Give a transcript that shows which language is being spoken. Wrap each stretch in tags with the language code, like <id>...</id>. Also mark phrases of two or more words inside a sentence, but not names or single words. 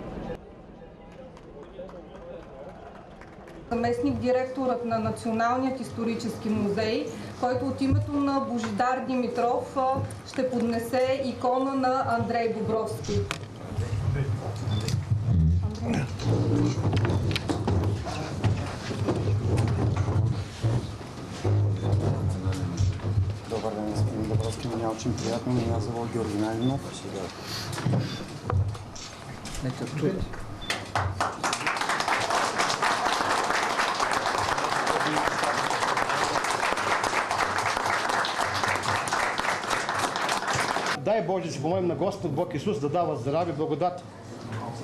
<bg>Заместник директорът на Националният исторически музей, който от името на Божидар Димитров ще поднесе икона на Андрей Бобровски. Добър ден, господин Бобровски,</bg> <ru>меня очень приятно, меня зовут Георгий Найнов.</ru> <bg>Нека чуете. Дай Боже да си помолим на Господ Бог Исус да дава здраве, благодат на</bg>